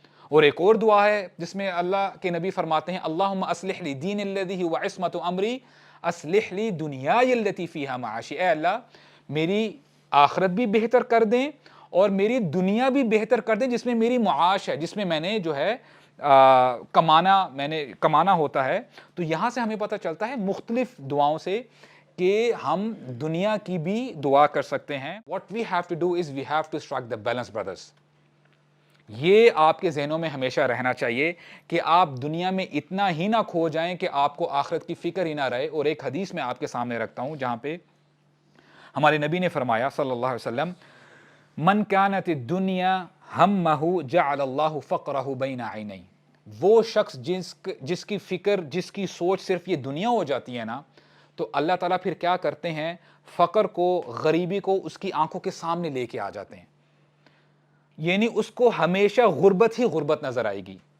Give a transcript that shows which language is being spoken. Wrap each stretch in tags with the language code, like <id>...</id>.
<ur>اور ایک اور دعا ہے جس میں اللہ کے نبی فرماتے ہیں</ur> <ar>اللہم اصلح لی دین الذی هو عصمت امری اصلح لی دنیای التی فیہا معاشی,</ar> <ur>اے اللہ میری آخرت بھی بہتر کر دیں اور میری دنیا بھی بہتر کر دیں جس میں میری معاش ہے, جس میں میں نے جو ہے کمانا ہوتا ہے. تو یہاں سے ہمیں پتہ چلتا ہے مختلف دعاؤں سے کہ ہم دنیا کی بھی دعا کر سکتے ہیں.</ur> <en>What we have to do is we have to strike the balance, brothers.</en> <ur>یہ آپ کے ذہنوں میں ہمیشہ رہنا چاہیے کہ آپ دنیا میں اتنا ہی نہ کھو جائیں کہ آپ کو آخرت کی فکر ہی نہ رہے. اور ایک حدیث میں آپ کے سامنے رکھتا ہوں جہاں پہ ہمارے نبی نے فرمایا صلی اللہ علیہ وسلم</ur> <ar>من کانت الدنیا ہمہ جعل اللہ فقرہ بین عینی,</ar> <ur>وہ شخص جس کی فکر, جس کی سوچ صرف یہ دنیا ہو جاتی ہے نا, تو اللہ تعالیٰ پھر کیا کرتے ہیں, فقر کو, غریبی کو اس کی آنکھوں کے سامنے لے کے آ جاتے ہیں, یعنی اس کو ہمیشہ غربت ہی غربت نظر آئے گی.</ur>